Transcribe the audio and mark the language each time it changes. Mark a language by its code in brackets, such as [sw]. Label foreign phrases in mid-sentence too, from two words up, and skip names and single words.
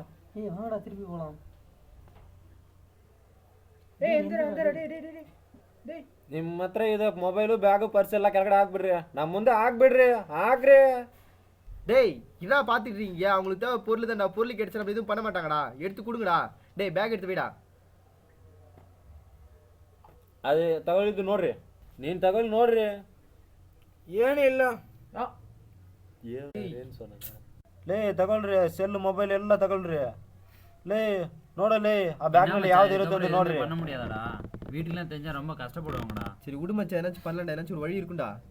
[ta] ஏய் வாங்கடா திருப்பி போகலாம். டேய் எந்திர எந்திர டேய் டேய் டேய் டேய் [kn] ನಿಮ್ಮ ಹತ್ರ ಇದೆ ಮೊಬೈಲು ಬ್ಯಾಗು ಪರ್ಸ್ ಎಲ್ಲ ಕೆಳಗಡೆ ಹಾಕ್ಬಿಡ್ರಿ. ನಮ್ಮ ಮುಂದೆ ಹಾಕ್ಬಿಡ್ರಿ, ಹಾಕ್ರಿ. [ta] டேய் இதான் பார்த்துட்டு இருக்கீங்க. அவங்களுக்கு தேவை பொருள் தான்டா. பொருள் கிடைச்சா நம்ம எதுவும் பண்ண மாட்டாங்கடா. எடுத்து கொடுங்கடா. டேய் பேக் எடுத்து போய்டா. [kn] ಅದು ತಗೊಳ್ಳಿದ್ದು ನೋಡ್ರಿ, ನೀನು ತಗೊಳ್ಳಿ ನೋಡ್ರಿ. ಏನಿಲ್ಲ ಲೇ ತಗೊಳ್ರಿ, ಸೆಲ್ ಮೊಬೈಲ್ ಎಲ್ಲ ತಗೊಳ್ರಿ. ಲೇ ನೋಡಲೇ ಆ ಬ್ಯಾಗ್ನಲ್ಲಿ ಯಾವ್ದು ಇರುತ್ತೆ ಅಂತ ನೋಡ್ರಿ. [ta] பண்ண முடியாதாடா, வீட்டுக்குலாம் தெரிஞ்சா ரொம்ப கஷ்டப்படுவாங்கடா. சரி விடு மச்சான், ஏதாச்சும் பண்ணலடா. ஏதாச்சும் ஒரு வழி இருக்கும்டா.